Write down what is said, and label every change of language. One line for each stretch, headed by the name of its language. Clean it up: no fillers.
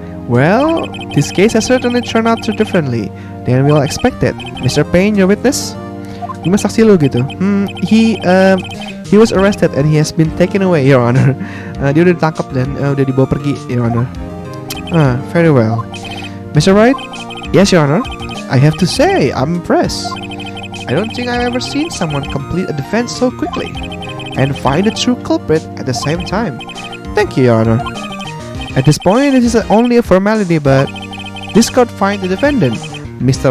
English: Well, this case has certainly turned out so differently than we all expected. Mr. Payne, your witness?
Indonesian: Gimana saksi lu gitu?
English: He was arrested and he has been taken away, Your Honor.
Indonesian: Dia udah ditangkap dan udah dibawa pergi,
English: Your Honor. Very well. Mr. Wright? Yes, Your Honor. I have to say, I'm impressed. I don't think I've ever seen someone complete a defense so quickly and find the true culprit at the same time. Thank you, Your Honor. At this point, it is only a formality, but this court finds the defendant, Mr.